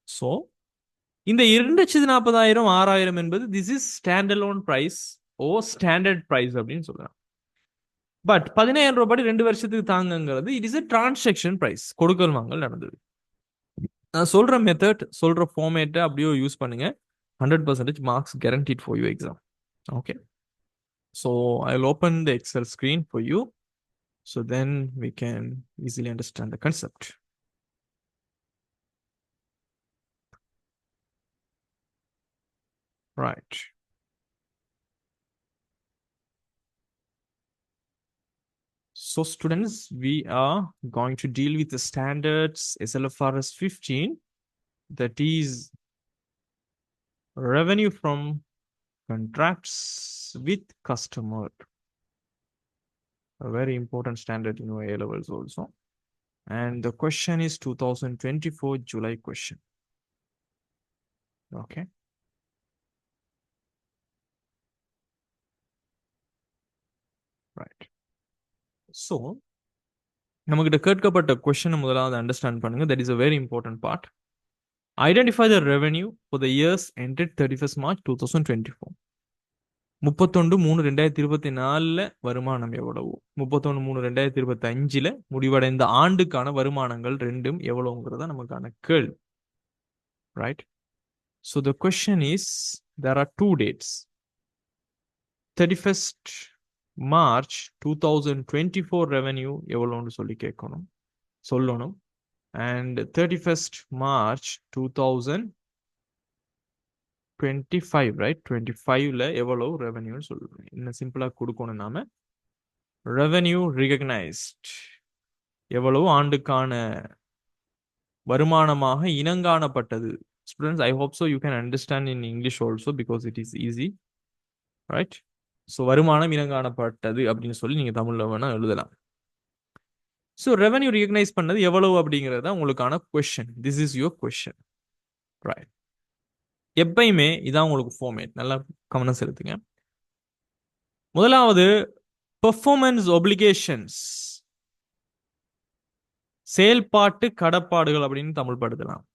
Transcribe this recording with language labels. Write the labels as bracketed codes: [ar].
[en] so இந்த 2,40,000 6,000 என்பது this is standalone price or standard price [ta] அப்படின்னு சொல்லலாம். பட் 15,000 ரூபாய் 2 வருஷத்துக்கு தாங்கங்கிறது [en] it is a transaction price, [ta] கொடுக்கல் வாங்கல் நடந்தது. நான் சொல்ற மெத்தட், சொல்ற ஃபார்மேட்டை அப்படியே யூஸ் பண்ணுங்க. [en] 100% marks guaranteed for your exam. Okay, so I'll open the Excel screen for you, so then we can easily understand the concept. Right. So students, we are going to deal with the standards SLFRS 15, that is revenue from contracts with customer. A very important standard in your A levels also. And the question is 2024 July question. Okay. Right. [ta] So நமக்கிட்ட கேட்கப்பட்ட question முதலாவது understand பண்ணுங்க. That is [en] a very important part. Identify the revenue for the years ended 31st March 2024. [ta] 31/3/2024 வருமானம் எவ்வளவு, 31/3/2025 முடிவடைந்த ஆண்டுக்கான வருமானங்கள் ரெண்டும் எவ்வளவுங்கிறதா நமக்கான கேள்வி. [en] Right. So the question is, there are 2 dates. 31st March 2024 revenue [ta] எவ்வளவுன்னு சொல்லி கேட்கணும், சொல்லணும். [en] And 31st March 2025, right? [ta] 25ல எவ்வளவு ரெவென்யூன்னு சொல்லணும். இன்னும் சிம்பிளா கொடுக்கணும். நாம ரெவென்யூ ரிகக்னைஸ்ட் எவ்வளவு ஆண்டுக்கான வருமானமாக இனங்காணப்பட்டது. [en] Students, I hope so you can understand in English also because it is easy, right? [ta] So வருமானம் இனங்காணப்பட்டது அப்படின்னு சொல்லி நீங்க தமிழ்ல வேணா எழுதலாம். ஸோ ரெவென்யூ ரிகக்னைஸ் பண்ணது எவ்வளவு அப்படிங்கிறது தான் உங்களுக்கான question. [en] This is your question. Right. [ta] எப்பயுமே இதான் உங்களுக்கு ஃபார்மேட், நல்லா கவனம் செலுத்துங்க. முதலாவது பெர்ஃபார்மன்ஸ் ஒப்ளிகேஷன்ஸ், செயல்பாட்டு கடப்பாடுகள் அப்படின்னு தமிழ் படுத்தலாம்.